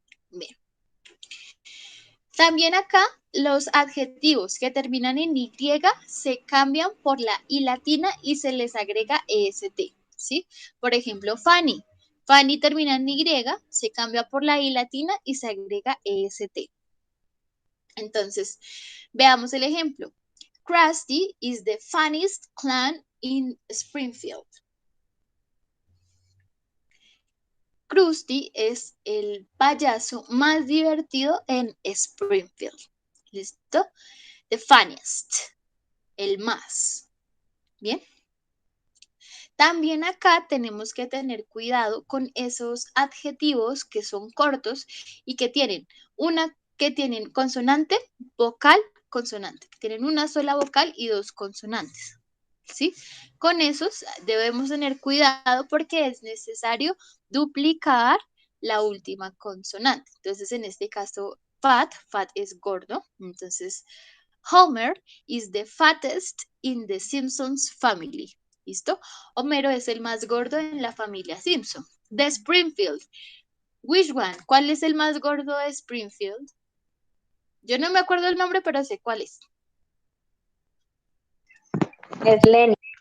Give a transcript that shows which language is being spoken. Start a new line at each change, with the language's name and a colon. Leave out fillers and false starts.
Spanish: Bien. También acá los adjetivos que terminan en Y se cambian por la I latina y se les agrega est, ¿sí? Por ejemplo, Fanny. Fanny termina en Y, se cambia por la I latina y se agrega est. Entonces, veamos el ejemplo.
English: Krusty is the funniest clown in Springfield.
Spanish: Krusty es el payaso más divertido en Springfield. ¿Listo?
English: The funniest,
Spanish: el más. Bien. También acá tenemos que tener cuidado con esos adjetivos que son cortos y que tienen consonante, vocal, consonante. Que tienen una sola vocal y dos consonantes. ¿Sí? Con esos debemos tener cuidado porque es necesario duplicar la última consonante. Entonces, en este caso, fat es gordo. Entonces,
English: Homer is the fattest in the Simpsons family.
Spanish: ¿Listo? Homero es el más gordo en la familia Simpson. De Springfield.
English: Which one?
Spanish: ¿Cuál es el más gordo de Springfield? Yo no me acuerdo el nombre, pero sé cuál es. Es Lenny.